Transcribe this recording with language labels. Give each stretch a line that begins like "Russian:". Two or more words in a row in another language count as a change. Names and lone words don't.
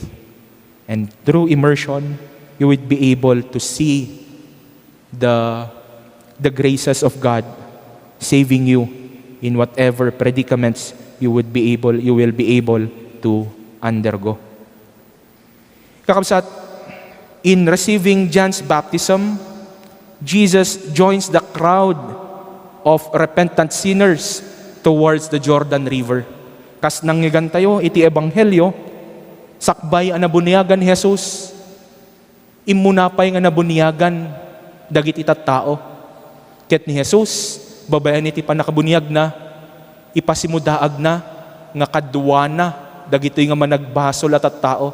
English: And through immersion, you would be able to see the graces of God saving you in whatever predicaments you will be able to undergo. Kakabsat, in receiving John's baptism, Jesus joins the crowd of repentant sinners towards the Jordan River.
Iloko: Kas nangyigan tayo, iti ebanghelyo, sakbay ang nabuniyagan ni Jesus, imunapay nga nabuniyagan, dagiti tattao. Ket ni Jesus, babayan iti panakabunyag na, ipasimudaag na, nga kadwa na, dagitoy nga managbasol at tattao.